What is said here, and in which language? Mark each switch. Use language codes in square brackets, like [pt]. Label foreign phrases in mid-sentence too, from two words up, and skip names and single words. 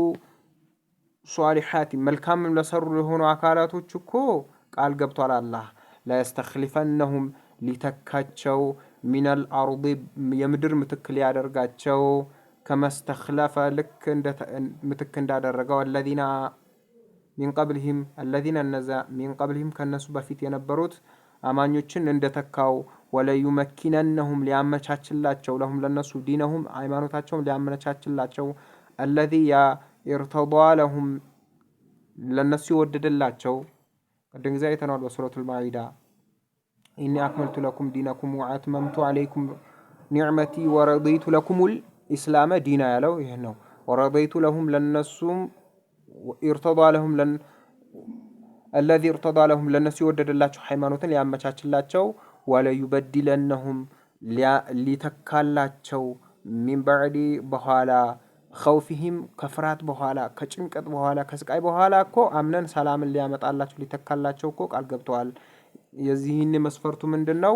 [am] ሷሊሓት መልካምም ለሰሩ የሆኑ አካላቶች እኮ ቃል ገብቷል። አላህ ለየስተኽሊፈነሁም ሊተካቸው [ar] من الأرض [am] የምድር ምትክ ሊያደርጋቸው ከመስተኽለፈ ልክ ምትክ እንዳደረገው [ar] الذين من قبلهم [am] ከነሱ በፊት የነበሩት አማኞችን እንደተካው ወለዩመኪነነሁም ሊያመቻችላቸው ለሁም ለነሱ ዲነሁም ሃይማኖታቸውን ሊያመቻችላቸው [ar] الذي يرتضى لهم [am] ለነሱ ይወደደላቸው ቀደም ጊዜ አይተናል በሱረቱል ማኢዳ [ar] إني أكملت لكم دينكم وأتممت عليكم نعمتي ورضيت لكم الإسلام دينا [am] ያለው ይሄ ነው። [ar] ورضيت لهم [am] ለነሱም [ar] يرتضى لهم الذي ارتضى لهم [am] ለነሱ ይወደደላቸው ሃይማኖትን ሊያመቻችላቸው ወለዩበድለነሁም ሊተካላቸው [ar] من بعد [am] በኋላ ኸውፊሂም ከፍርሃት በኋላ ከጭንቀት በኋላ ከስቃይ በኋላ እኮ አምነን ሰላምን ሊያመጣላቸው ሊተካላቸው እኮ ቃል ገብተዋል። የዚህን መስፈርቱ ምንድነው?